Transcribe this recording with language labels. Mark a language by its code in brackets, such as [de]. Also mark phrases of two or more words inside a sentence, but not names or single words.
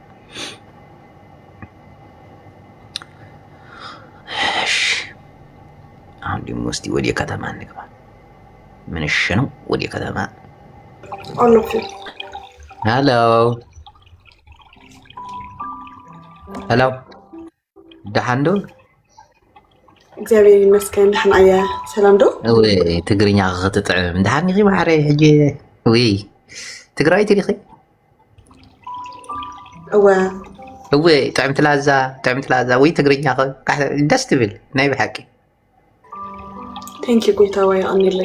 [am] አሁን ደግሞ እስቲ ወደ ከተማ እንግባ። ምን እሺ ነው ወደ ከተማ ሄሎ ደሃንዶ እግዚአብሔር ይመስገን። ደህና አያ ሰላም ዶ [ti] ወይ ትግርኛ ክትጥዕም ደሃኒ ማዕረ ሕጂ ወይ ትግራይ ትሪኺ ወይ ጥዕምት ላዛ ወይ ትግርኛ ደስ ትብል ናይ ብሓቂ [en] thank you [ti] ጎይታ ወይ አንልይ